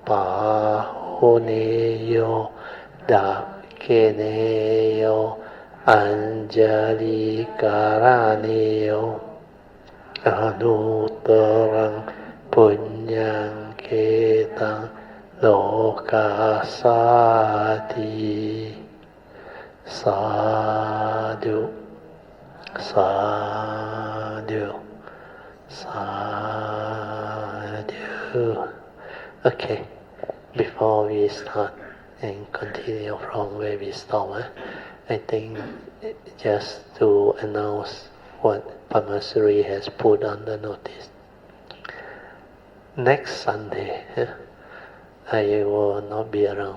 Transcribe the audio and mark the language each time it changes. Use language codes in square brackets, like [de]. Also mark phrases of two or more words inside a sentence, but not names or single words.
[pi] Pahoneyo Dakkeneyo Anjali Karaneyo Anuttarang Punyang Ketang Lokasati Sadhu Sadhu Sadhu. [en] Okay, before we start and continue from where we stop, I think just to announce what Pamasuri has put on the notice. Next Sunday, I will not be around.